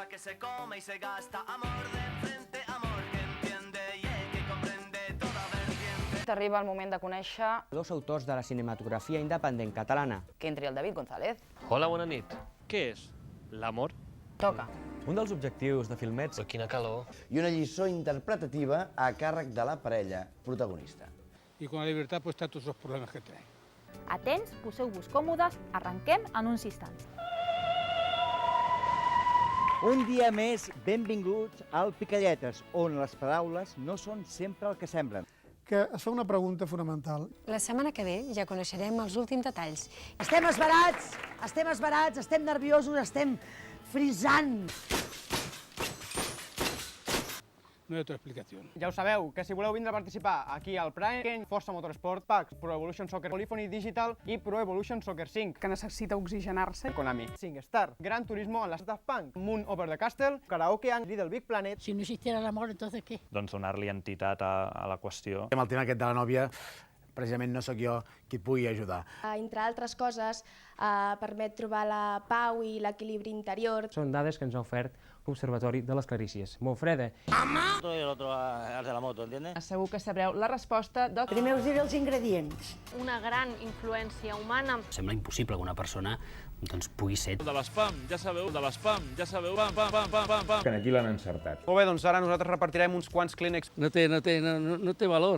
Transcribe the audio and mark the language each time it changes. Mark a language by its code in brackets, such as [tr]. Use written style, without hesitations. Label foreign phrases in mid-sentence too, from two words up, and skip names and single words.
[es] se come y se gasta. Amor de enfrente, amor que entiende y el que comprende toda vertiente. [ca] Arriba el moment de conèixer dos autors de la cinematografia independent catalana. que entri el David González. Hola, bona nit. Què és? L'amor? Toca. Un dels objectius de Filmets... Però quina calor. I una lliçó interpretativa a càrrec de la parella protagonista. [es] Y con la libertad pues tantos los problemas que trae. [ca] Atents, poseu-vos còmodes, arrenquem en uns instants. Un dia més, benvinguts al Picalletes, on les paraules no són sempre el que semblen. Que es fa una pregunta fonamental. La setmana que ve ja coneixerem els últims detalls. Estem esverats, estem nerviosos, estem frisant. [es] No hay otra explicación. [ca] Ja ho sabeu, que si voleu vindre a participar aquí al Prime, Forza Motorsport Packs, Pro Evolution Soccer Polyphony Digital i Pro Evolution Soccer 5. Que necessita oxigenar-se. Konami, SingStar, Gran Turismo en la Daft Punk, Moon Over the Castle, Karaoke en Little Big Planet. [es] Si no existiera l'amor, entonces què? [ca] Doncs donar-li entitat a la qüestió. Amb el tema aquest de la nòvia, precisament no sóc jo qui et pugui ajudar. Entre altres coses, permet trobar la pau i l'equilibri interior. Són dades que ens ha ofert l'Observatori de les Clarícies. Monfrede. [es] Y el otro al de la moto, ¿entiendes? [ca] Segur que sabreu la resposta de... Primer us diré els ingredients. Una gran influència humana. Sembla impossible que una persona pugui ser... De l'espam, ja sabeu, pam, pam, pam, pam, pam, pam. Que aquí l'han encertat. Molt bé, doncs ara nosaltres repartirem uns quants clínecs. No té valor.